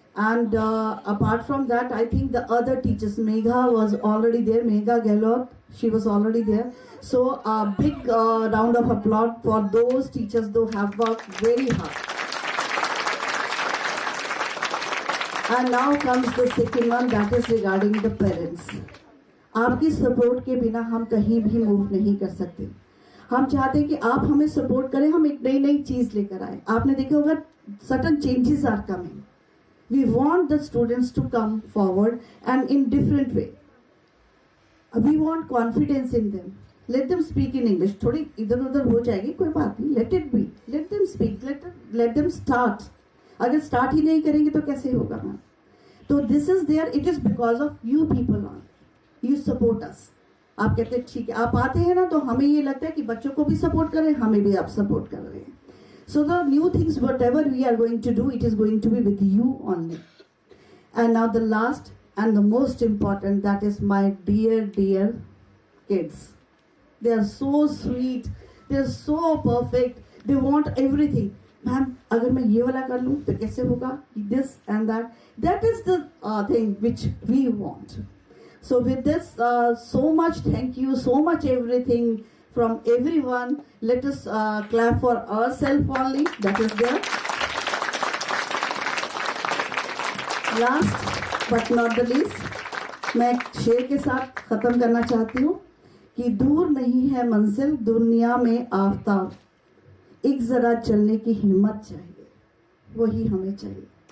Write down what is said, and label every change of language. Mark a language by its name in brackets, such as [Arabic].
[English] And apart from that, I think the other teachers, Megha was already there, Megha Gehlot, she was already there. So a big round of applause for those teachers who have worked very hard. And now comes the second one, that is regarding the parents. [Hindi] आपकी support के बिना हम कहीं भी move नहीं कर सकते. हम चाहते हैं कि आप हमें सपोर्ट करें, हम एक नई चीज लेकर आए. आपने देखा होगा [English] certain changes are coming. We want the students to come forward and in different way. We want confidence in them. Let them speak in English. [Hindi] थोड़ी इधर उधर हो जाएगी कोई बात नहीं. [English] Let it be. Let them speak. Let them start. [Hindi] अगर start ही नहीं करेंगे तो कैसे होगा मैम? [English] तो this is there. It is because of you people on. You support us. [Hindi] आप कहते हैं ठीक है, आप आते हैं ना तो हमें ये लगता है कि बच्चों को भी सपोर्ट करें, हमें भी आप सपोर्ट कर रहे हैं. [English] So the new things, whatever we are going to do, it is going to be with you only. And now the last and the most important, that is my dear kids. They are so sweet. They are so perfect. They want everything. [Hindi] Ma'am, अगर मैं ये वाला कर लूँ तो कैसे होगा? [English] This and that. That is the thing which we want. So with this, so much thank you, so much everything from everyone. Let us clap for ourselves only. That is there. Last but not the least, [Hindi] मैं शेर के साथ खत्म करना चाहती हूँ कि दूर नहीं है मंजिल दुनिया में आफताब, एक जरा चलने की हिम्मत चाहिए, वही हमें चाहिए.